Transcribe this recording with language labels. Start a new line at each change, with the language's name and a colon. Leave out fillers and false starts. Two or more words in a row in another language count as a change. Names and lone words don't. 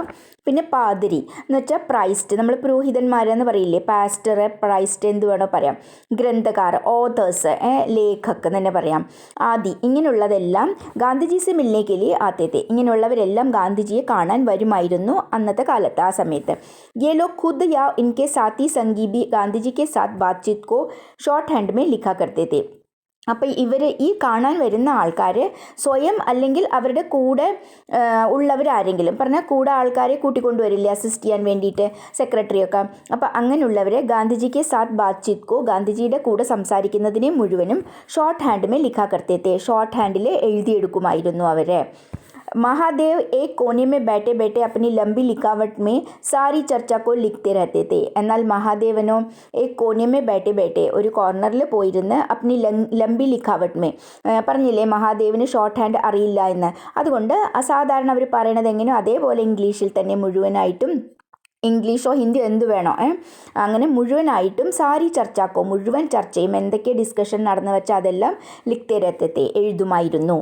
Malayalam: പിന്നെ പാതിരി എന്ന് വെച്ചാൽ പ്രൈസ്റ്റ്, നമ്മൾ പുരോഹിതന്മാരെന്ന് പറയില്ലേ,
English: pastor, priest
Malayalam: എന്ത് വേണോ പറയാം, ഗ്രന്ഥകാർ, ഓതേഴ്സ്, ലേഖക് എന്ന് തന്നെ പറയാം, ആദി ഇങ്ങനെയുള്ളതെല്ലാം
Hindi: गांधीजी से मिलने के लिए आते थे
Malayalam: ഇങ്ങനെയുള്ളവരെല്ലാം ഗാന്ധിജിയെ കാണാൻ വരുമായിരുന്നു അന്നത്തെ കാലത്ത്. ആ സമയത്ത്
Hindi: ये लोग खुद या इनके साथी संगी भी गांधी जी के साथ बातचीत को
English: short hand
Hindi: में लिखा करते थे.
Malayalam: അപ്പോൾ ഈ കാണാൻ വരുന്ന ആൾക്കാർ സ്വയം അല്ലെങ്കിൽ അവരുടെ കൂടെ ഉള്ളവരാരെങ്കിലും പറഞ്ഞാൽ കൂടെ ആൾക്കാരെ കൂട്ടിക്കൊണ്ടുവരില്ലേ അസിസ്റ്റ് ചെയ്യാൻ വേണ്ടിയിട്ട്, സെക്രട്ടറിയൊക്കെ. അപ്പോൾ അങ്ങനെയുള്ളവരെ ഗാന്ധിജിക്ക്
Hindi: साथ बातचीत को
Malayalam: ഗാന്ധിജിയുടെ കൂടെ സംസാരിക്കുന്നതിനെ മുഴുവനും
Hindi: शॉर्ट हैंड में लिखा करते थे
English: short handil
Malayalam: എഴുതിയെടുക്കുമായിരുന്നു അവരെ.
Hindi: महादेव एक कोने में बैठे बैठे अपनी लंबी लिखावट में सारी चर्चा को लिखते रहते थे.
Malayalam: എന്നാൽ മഹാദേവനോ
Hindi: एक कोने में बैठे बैठे
Malayalam: ഒരു കോർണറിൽ പോയിരുന്ന്
Hindi: अपनी लंबी लिखावट में
Malayalam: പറഞ്ഞില്ലേ മഹാദേവന്
English: short hand
Malayalam: അറിയില്ല എന്ന്. അതുകൊണ്ട് അസാധാരണ അവർ പറയണത് എങ്ങനെയോ അതേപോലെ ഇംഗ്ലീഷിൽ തന്നെ മുഴുവനായിട്ടും, ഇംഗ്ലീഷോ ഹിന്ദിയോ എന്ത് വേണോ അങ്ങനെ മുഴുവനായിട്ടും
Hindi: सारी चर्चा को
Malayalam: മുഴുവൻ ചർച്ചയും എന്തൊക്കെ ഡിസ്കഷൻ നടന്നു വെച്ചാൽ അതെല്ലാം
Hindi: लिखते रहते
Malayalam: എഴുതുമായിരുന്നു.